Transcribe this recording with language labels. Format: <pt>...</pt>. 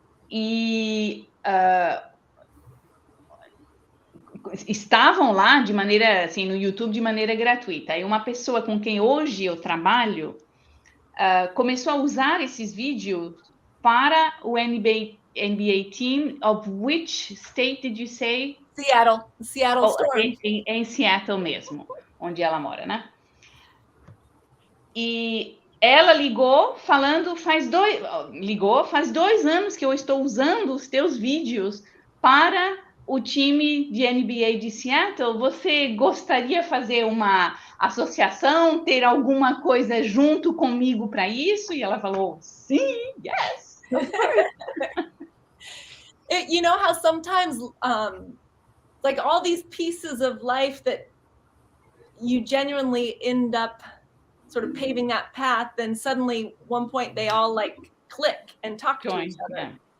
<pt>E estavam lá de maneira, assim, no YouTube de maneira gratuita. E uma pessoa com quem hoje eu trabalho começou a usar esses vídeos para o NBA team.</pt> <en>Of which state did you say? Seattle Storm.</en> <pt>Em Seattle mesmo, onde ela mora, né? E ela ligou falando, faz 2 anos que eu estou usando os teus vídeos para o time de NBA de Seattle. Você gostaria de fazer uma associação, ter alguma coisa junto comigo para isso? E ela falou, sim, yes.</pt> <en>You know how sometimes like all these pieces of life that you genuinely end up sort of paving that path, then suddenly one point they all like click and talk to each other.</en>